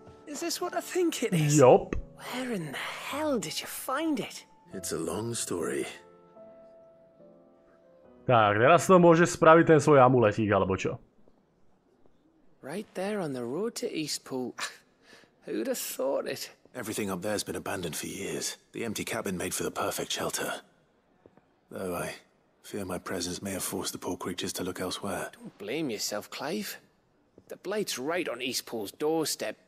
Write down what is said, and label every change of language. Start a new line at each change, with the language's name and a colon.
English: Is this what I think it is? Yup. Where in the hell did you find it? It's a long story.
Slovak: Tak, teraz to môže spraviť ten svoj amuletík, alebo čo?
English: Right there on the road to Eastpool. Who'd have thought it? Everything up there's been abandoned for years. The empty cabin made for the perfect shelter. Though I fear my presence may have forced the poor creatures to look elsewhere. Don't blame yourself, Clive. The blight's right on Eastpool's doorstep.